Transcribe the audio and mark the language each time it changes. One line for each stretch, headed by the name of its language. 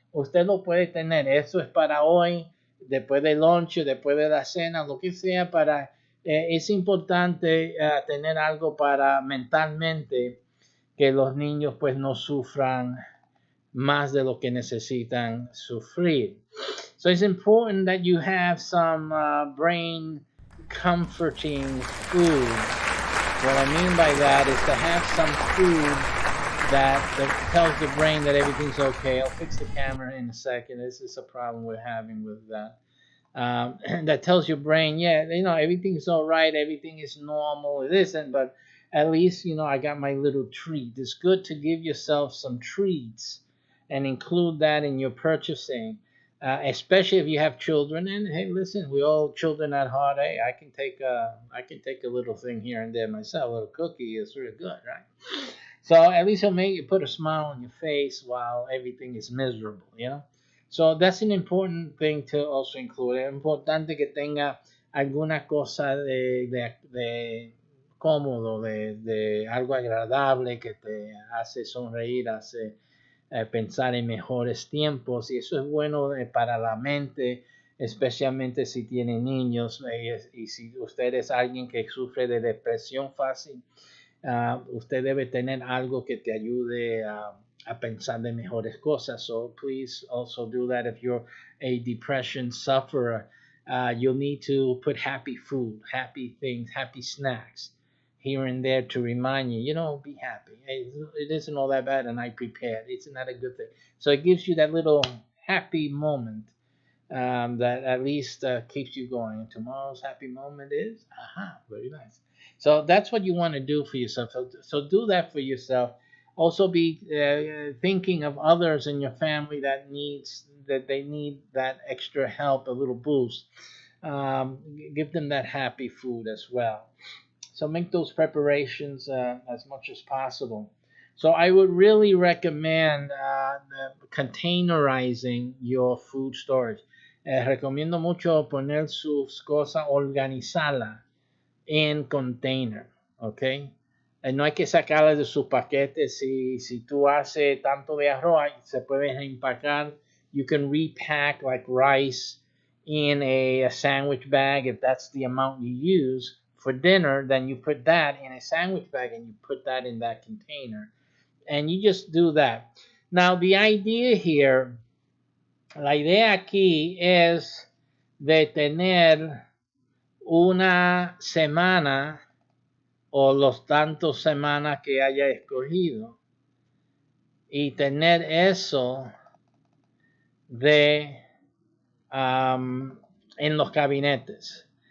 Spanish: Usted lo puede tener. Eso es para hoy, después del lunch, después de la cena, lo que sea, para es importante tener algo para mentalmente que los niños pues no sufran más de lo que necesitan sufrir.
English: So it's important that you have some brain comforting food. What I mean by that is to have some food that tells the brain that everything's okay. I'll fix the camera in a second. This is a problem we're having with that. That tells your brain, yeah, everything's all right, everything is normal. It isn't, but at least, I got my little treat. It's good to give yourself some treats and include that in your purchasing, especially if you have children. And hey, listen, we all children at heart. Hey, I can take a little thing here and there myself. A little cookie is really good, right? So at least it'll make you put a smile on your face while everything is miserable. So that's an important thing to also include.
Spanish: Es importante que tenga alguna cosa de cómodo, de algo agradable que te hace sonreír, hace pensar en mejores tiempos. Y eso es bueno para la mente, especialmente si tiene niños. Y si usted es alguien que sufre de depresión fácil, usted debe tener algo que te ayude a pensar de mejores cosas.
English: So please also do that. If you're a depression sufferer, you'll need to put happy food, happy things, happy snacks here and there to remind you, be happy. Hey, it isn't all that bad, and I prepared. Isn't that a good thing? So it gives you that little happy moment that at least keeps you going. And tomorrow's happy moment is, very nice. So that's what you want to do for yourself. So do that for yourself. Also be thinking of others in your family that they need that extra help, a little boost. Give them that happy food as well. So make those preparations as much as possible. So I would really recommend containerizing your food storage.
Spanish: Recomiendo mucho poner sus cosas, organizarlas en container, ¿ok? No hay que sacarlas de sus paquetes. Si tú haces tanto de arroz, se puede empacar.
English: You can repack like rice in a sandwich bag if that's the amount you use for dinner. Then you put that in a sandwich bag and you put that in that container. And you just do that. Now, the idea here,
Spanish: la idea aquí es de tener una semana o los tantos semanas que haya escogido y tener eso de en los gabinetes.